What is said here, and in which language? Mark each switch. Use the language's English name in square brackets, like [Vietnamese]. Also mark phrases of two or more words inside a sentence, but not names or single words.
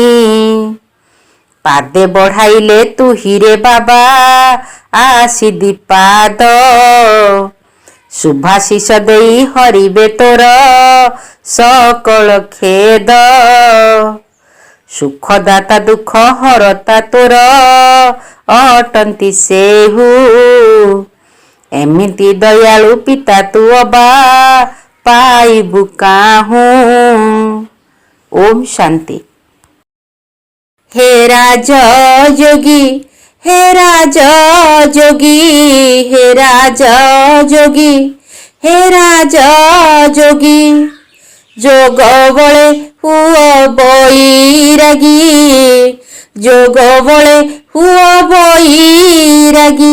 [Odia] ପାଦେ ବଢାଇଲେ ତୁ ହିରେ ବାବା ଆସି ଦୀପାଦ, ଶୁଭାଶିଷ ଦେଇ ହରିବେ ତୋର ସକଳ ଖେଦ, ସୁଖଦାତା ଦୁଃଖ ହରତା ତୋର ଅଟନ୍ତି ସେହୁ, ଏମିତି ଦୟାଳୁ ପିତା ତୁ ଅବା ପାଇବୁ କାହୁଁ। [Hindi] ओम् शान्ति। हे राज योगी हे राजा जोगी, हे राजा जोगी, हे राजा जोगी। जोग बळे हुओ बैरागी, जोग बळे हुओ बैरागी।